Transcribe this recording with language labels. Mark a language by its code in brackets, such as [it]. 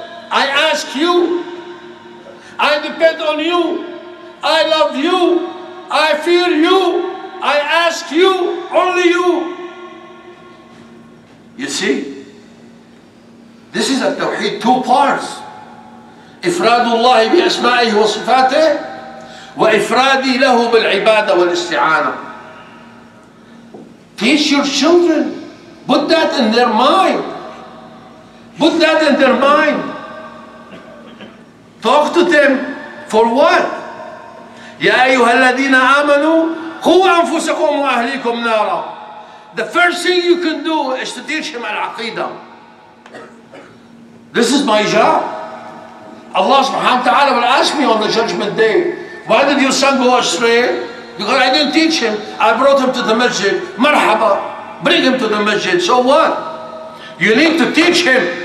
[en] I ask you. I depend on you. I love you. I fear you. I ask you. Only you. You see? This is at-tawheed, two parts. [ar] إفراد الله بأسمائه وصفاته وإفرادي له بالعبادة والاستعانة. [en] Teach your children. Put that in their mind. Put that in their mind. Talk to them. For what? [ar] يا أيها الذين آمنوا قوا أنفسكم وأهليكم نارا. [en] The first thing you can do is to teach him al-aqidah. This is my job. Allah subhanahu wa ta'ala will ask me on the judgment day, why did your son go astray? Because I didn't teach him. I brought him to the masjid. Marhaba. Bring him to the masjid. So what? You need to teach him.